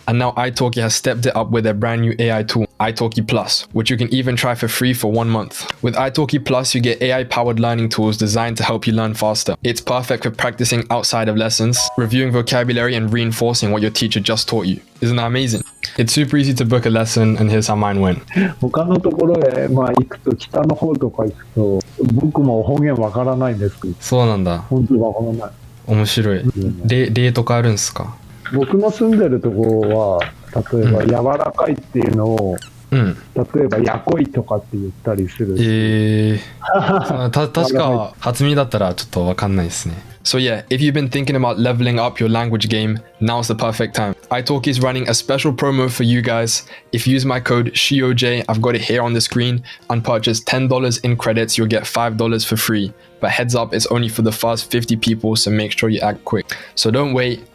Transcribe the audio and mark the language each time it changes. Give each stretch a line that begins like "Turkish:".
English: And now italki has stepped it up with their brand new AI tool, italki Plus, which you can even try for free for 1 month. With italki Plus, you get AI-powered learning tools designed to help you learn faster. It's perfect for practicing outside of lessons, reviewing vocabulary, and reinforcing what your teacher just taught you. Isn't that amazing? It's super easy to book a lesson, and here's how mine went.
Japanese: 他のところへ、行くと北の方とか行くと僕も方言わからないんですけど。そうなんだ。本当わからない。面白い。例とかあるんすか？僕の住んでるところは例えば柔らかいっていうのを、例えばやこいとかって言ったりする。確か初耳だったらちょっとわかんないですね。
English: So yeah, if you've been thinking about leveling up your language game, now's the perfect time. italki is running a special promo for you guys. If you use my code Shiyoje, I've got it here on the screen, and purchase $10 in credits, you'll get $5 for free. But heads up, it's only for the first 50 people, so make sure you act quick. So don't wait.